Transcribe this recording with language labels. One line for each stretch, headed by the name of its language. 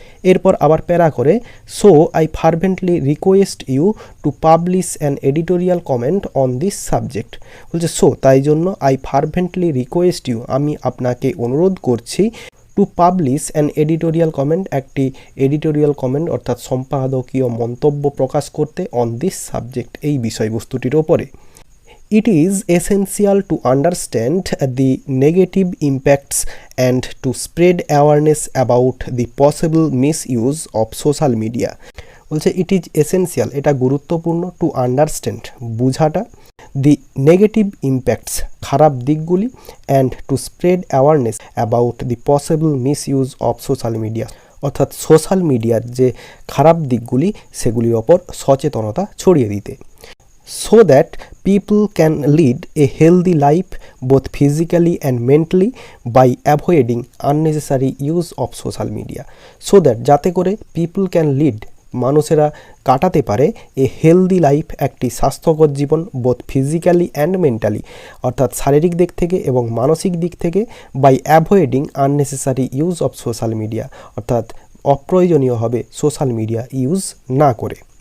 Bangla: এরপর আবার প্যারা করে,
English: So I fervently request you to publish an editorial comment on this subject.
Bangla: বলছে সো তাই জন্য
English: I fervently request you,
Bangla: আমি আপনাকে অনুরোধ করছি,
English: to publish an editorial comment,
Bangla: একটি এডিটোরিয়াল কমেন্ট অর্থাৎ সম্পাদকীয় মন্তব্য প্রকাশ করতে,
English: on this subject,
Bangla: এই বিষয়বস্তুটির ওপরে।
English: It is essential to understand the negative impacts and to spread awareness about the possible misuse of social media.
Bangla: বলছে
English: it is essential,
Bangla: এটা গুরুত্বপূর্ণ,
English: to understand,
Bangla: বুঝাটা,
English: the negative impacts,
Bangla: খারাপ দিকগুলি,
English: and to spread awareness about the possible misuse of social media,
Bangla: অর্থাৎ social মিডিয়ার যে খারাপ দিকগুলি সেগুলির ওপর সচেতনতা ছড়িয়ে দিতে।
English: So that people can lead a healthy life both physically and mentally by avoiding unnecessary use of social media. So that
Bangla: যাতে করে
English: people can lead,
Bangla: মানুষেরা কাটাতে পারে,
English: a healthy life,
Bangla: একটি স্বাস্থ্যকর জীবন,
English: both physically and mentally,
Bangla: অর্থাৎ শারীরিক দিক থেকে এবং মানসিক দিক থেকে,
English: by avoiding unnecessary use of social media,
Bangla: অর্থাৎ অপ্রয়োজনীয়ভাবে সোশ্যাল মিডিয়া ইউজ না করে।